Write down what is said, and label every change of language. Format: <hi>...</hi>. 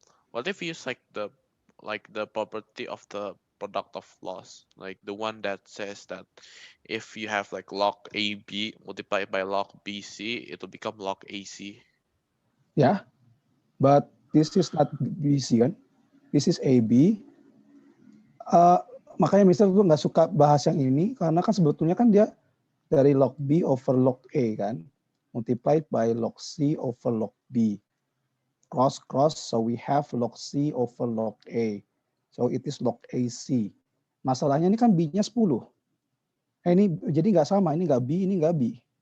<en>What if you use like the property of the product of loss, like the one that says that if you have like log AB multiplied by log BC, it will become log AC. Yeah, but this is not BC</en> <id>kan?</id> <en>This is AB.</en> <id>Makanya Mister tuh nggak suka bahas yang ini karena kan sebetulnya kan dia dari log B over log A kan,</id> <en>multiplied by log C over log B. Cross, so we have log C over log A. So it is log AC.</en> <id>Masalahnya ini kan B-nya 10. Ini jadi nggak sama, ini nggak B, ini nggak B.</id>